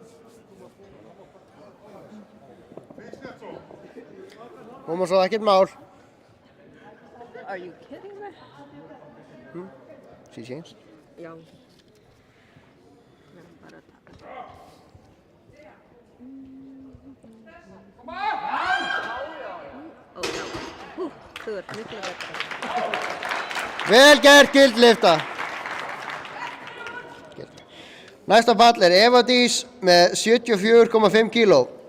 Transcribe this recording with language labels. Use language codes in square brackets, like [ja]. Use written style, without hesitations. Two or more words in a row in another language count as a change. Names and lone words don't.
[is] Koma svo ekkert mál. [en] Are you kidding me? She changed. [is] Já. Já, bara taka. Ó, já. Þú ert miklu betra. Vel gert, Gildlifta. Næsta pall er Eva Dís með 74,5 kíló.